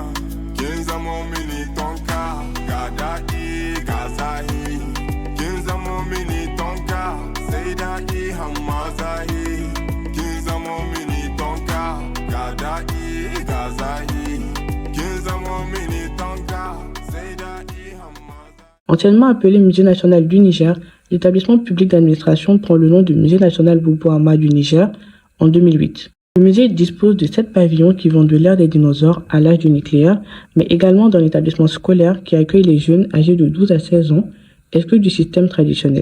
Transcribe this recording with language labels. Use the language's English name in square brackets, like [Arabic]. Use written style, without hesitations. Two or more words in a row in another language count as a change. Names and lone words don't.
[Hausa] Kin zama mini tonka, ga daɗi ga zahi. Kin zama mini tonka, sai daɗi hamma zahi. Kin zama mini tonka, ga daɗi ga zahi. Kin zama mini tonka. [French] Anciennement appelé Musée national du Niger, l'établissement public d'administration prend le nom de Musée national Bobo Hama du Niger en 2008. Le musée dispose de 7 pavillons qui vont de l'ère des dinosaures à l'âge du nucléaire, mais également d'un établissement scolaire qui accueille les jeunes âgés de 12 à 16 ans, exclus du système traditionnel.